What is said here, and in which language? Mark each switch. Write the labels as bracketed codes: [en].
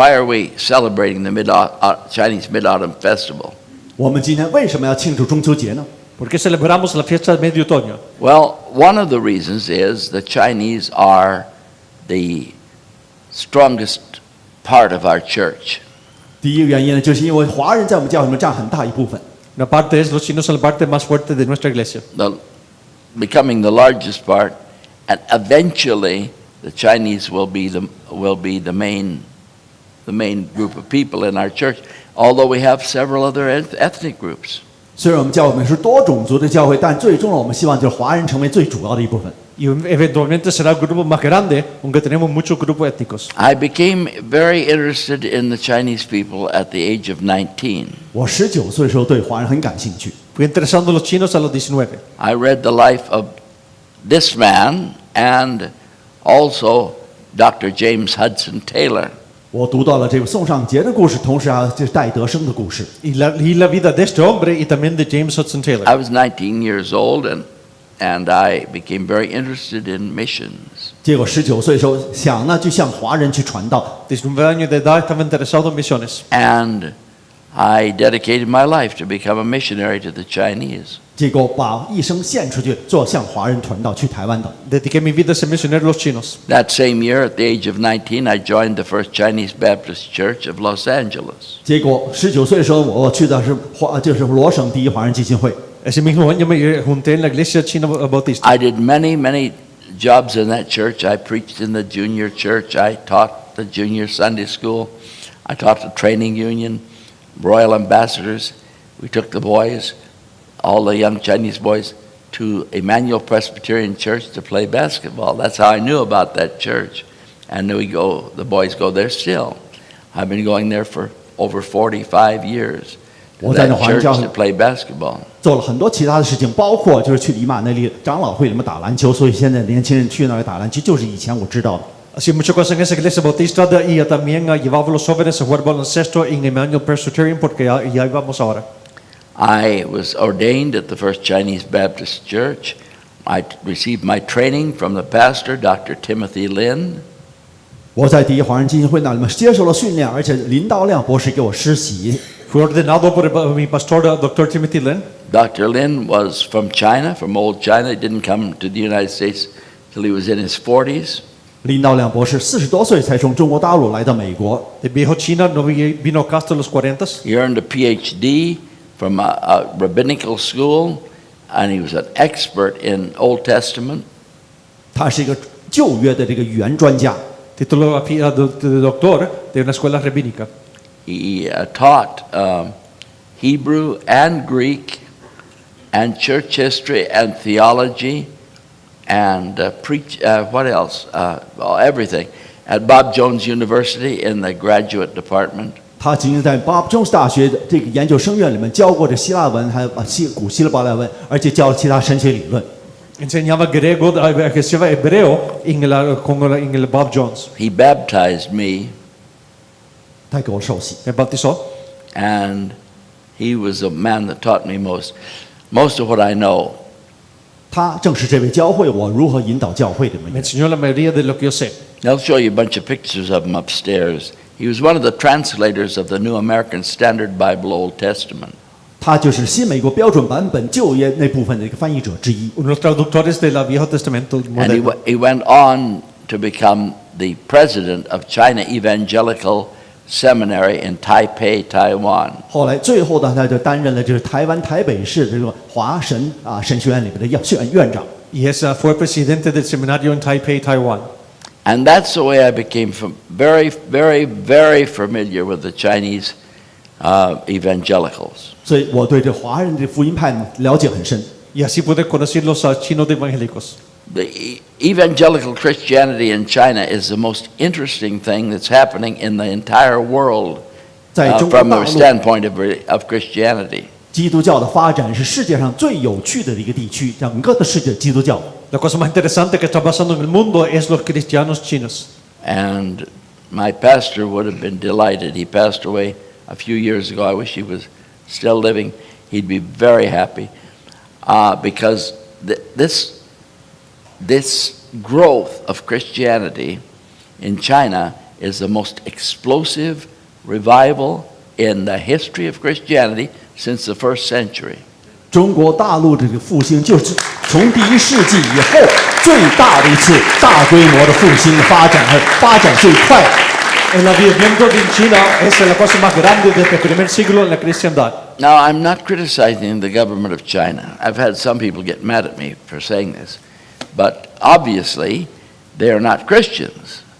[en] Why are we celebrating the Chinese Mid-Autumn Festival? [zh] 我们今天为什么要庆祝中秋节呢？ [es] ¿Por qué celebramos la fiesta de medio otoño? [en] Well, one of the reasons is the Chinese are the strongest part of our church. [zh] 第一个原因呢，就是因为华人在我们教会里面占很大一部分。 [es] Una parte es los chinos son la parte más fuerte de nuestra iglesia. [en] Becoming the largest part, and eventually the Chinese will be the main group of people in our church, although we have several other ethnic groups. [zh] 虽然我们教会是多种族的教会，但最终呢，我们希望就是华人成为最主要的一部分。 [es] Y eventualmente será el grupo más grande, aunque tenemos muchos grupos étnicos. [en] I became very interested in the Chinese people at the age of 19. [zh] 我19岁的时候对华人很感兴趣。 [es] Fui interesando a los chinos a los 19. [en] I read the life of this man and also Dr. James Hudson Taylor. [zh] 我读到了这个宋尚杰的故事，同时还有这戴德生的故事。 [es] Y la vida de este hombre y también de James Hudson Taylor. [en] I was 19 years old, and and I became very interested in missions. [zh] 结果19岁的时候想呢就向华人去传道， [es] 19 años de edad estaba interesado en misiones. [en] And I dedicated my life to become a missionary to the Chinese. [zh] 结果把一生献出去做向华人传道去台湾的。 [es] Dediqué mi vida a ser misionero a los chinos. [en] That same year, at the age of 19, I joined the First Chinese Baptist Church of Los Angeles. [zh] 结果19岁的时候我去的是就是罗省第一华人基金会。 [es] Ese mismo año me junté en la iglesia china bautista. [en] I did many jobs in that church. I preached in the junior church. I taught the junior Sunday school. I taught the training union, royal ambassadors. We took the boys, all the young Chinese boys, to Emmanuel Presbyterian Church to play basketball. That's how I knew about that church. And the boys go there still. I've been going there for over 45 years to that church to play basketball. [zh] 做了很多其他的事情，包括就是去黎马那里长老会里面打篮球，所以现在年轻人去那里打篮球就是以前我知道的。 [es] Hacía muchas cosas en esa iglesia bautista y también llevaba a los jóvenes a jugar baloncesto en Emmanuel Presbyterian porque ya íbamos ahora. [en] I was ordained at the First Chinese Baptist Church. I received my training from the pastor, Dr. Timothy Lin. [zh] 我在第一华人基金会那里面接受了训练，而且林道亮博士给我施洗。 [es] Fui ordenado por mi pastor, Dr. Timothy Lin. [en] Dr. Lin was from China, from old China. He didn't come to the United States till he was in his 40s. [zh] 林道亮博士40多岁才从中国大陆来到美国。 [es] De viejo China no vino acá hasta los 40. [en] He earned a PhD from a rabbinical school, and he was an expert in Old Testament. [zh] 他是一个旧约的这个语言专家。 [es] Título de doctor de una escuela rabínica. [en] He taught Hebrew and Greek and church history and theology and what else? Everything at Bob Jones University in the graduate department. [zh] 他曾经在 Bob Jones 大学的这个研究生院里面教过这希腊文，还有古希腊伯来文，而且教了其他神学理论。 [es] Enseñaba griego, ejercía hebreo en el Bob Jones. [en] He baptized me. [zh] 他给我受洗。 [es] Me bautizó. [en] And he was a man that taught me most of what I know. [zh] 他正是这位教会我如何引导教会的人。 [es] Me enseñó la mayoría de lo que yo sé. [en] I'll show you a bunch of pictures of him upstairs. He was one of the translators of the New American Standard Bible Old Testament. [zh] 他就是新美国标准版本旧约那部分的一个翻译者之一。 [es] Uno de los traductores del Viejo Testamento [en] And he went on to become the president of China Evangelical Seminary in Taipei, Taiwan. [zh] 后来最后呢，他就担任了就是台湾台北市的这个华神神学院里面的院长。 [es] Y fue presidente del seminario en Taipei, Taiwan. [en] And that's the way I became very familiar with the Chinese evangelicals. [zh] 所以我对这华人的福音派了解很深。 [es] Y así pude conocer los chinos evangélicos. [en] The evangelical Christianity in China is the most interesting thing that's happening in the entire world from the standpoint of Christianity. [zh] 基督教的发展是世界上最有趣的一个地区，整个的世界基督教。 [es] La cosa más interesante que está pasando en el mundo es los cristianos chinos. [en] And my pastor would have been delighted. He passed away a few years ago. I wish he was still living. He'd be very happy because this growth of Christianity in China is the most explosive revival in the history of Christianity since the first century. [zh] 中国大陆这个复兴就是从第1世纪以后最大的一次大规模的复兴发展最快。 [es] El avivamiento en China es la cosa más grande desde el primer siglo en la cristiandad. [en] Now, I'm not criticizing the government of China. I've had some people get mad at me for saying this. But obviously, they are not Christians.